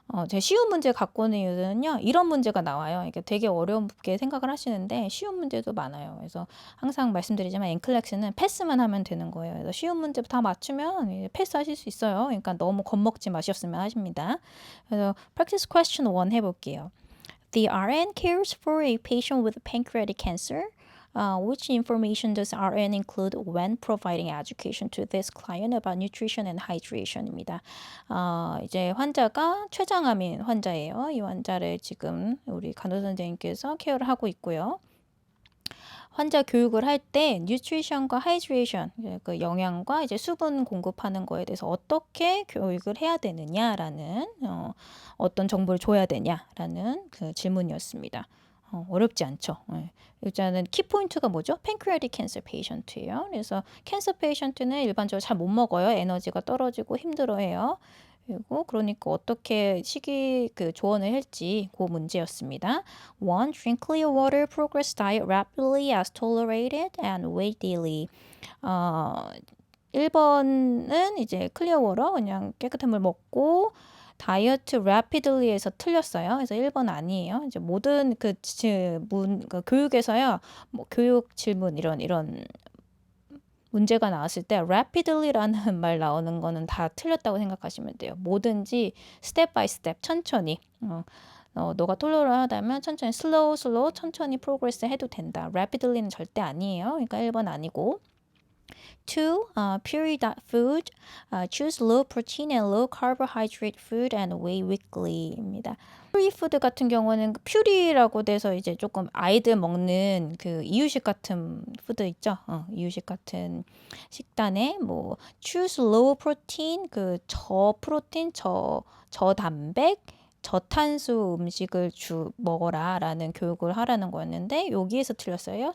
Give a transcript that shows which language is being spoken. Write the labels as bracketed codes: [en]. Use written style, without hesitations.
[ko] 제가 쉬운 문제 갖고 오는 이유는요. 이런 문제가 나와요. 이게 되게 어렵게 생각을 하시는데 쉬운 문제도 많아요. 그래서 항상 말씀드리지만 앵클렉스는 패스만 하면 되는 거예요. 그래서 쉬운 문제 다 맞추면 이제 패스하실 수 있어요. 그러니까 너무 겁먹지 마셨으면 하십니다. 그래서 practice question 1 해볼게요. [en] The RN cares for a patient with pancreatic cancer. Which information does RN include when providing education to this client about nutrition and hydration입니다. [ko] 이제 환자가 췌장암인 환자예요. 이 환자를 지금 우리 간호사 선생님께서 케어를 하고 있고요. 환자 교육을 할 때 뉴트리션과 하이드레이션, 그 영양과 이제 수분 공급하는 거에 대해서 어떻게 교육을 해야 되느냐라는 어떤 정보를 줘야 되냐라는 그 질문이었습니다. 어렵지 않죠. 일단은 키포인트가 뭐죠? 팬크리아틱 캔서 페이션트예요. 그래서 캔서 페이션트는 일반적으로 잘 못 먹어요. 에너지가 떨어지고 힘들어해요. 그리고 그러니까 어떻게 식이 그 조언을 할지 그 문제였습니다. 1. [en] Drink clear water, progress diet rapidly as tolerated and wait daily. [ko] 1번은 이제 클리어 워터 그냥 깨끗한 물 먹고 다이어트 rapidly에서 틀렸어요. 그래서 1번 아니에요. 이제 모든 그 교육에서요. 뭐 교육 질문 이런 문제가 나왔을 때 rapidly라는 말 나오는 거는 다 틀렸다고 생각하시면 돼요. 뭐든지 step by step 천천히 너가 톨러런하다면 천천히 slow 천천히 progress 해도 된다. rapidly는 절대 아니에요. 그러니까 1번 아니고 2. Pure food. [en] Choose low protein and low carbohydrate food and weigh weekly입니다. [ko] 퓨리 푸드 같은 경우는 퓨리라고 돼서 이제 조금 아이들 먹는 그 이유식 같은 푸드 있죠. 이유식 같은 식단에 뭐 choose low protein 그 저프로틴 저단백 저탄수 음식을 먹어라라는 교육을 하라는 거였는데 여기에서 틀렸어요.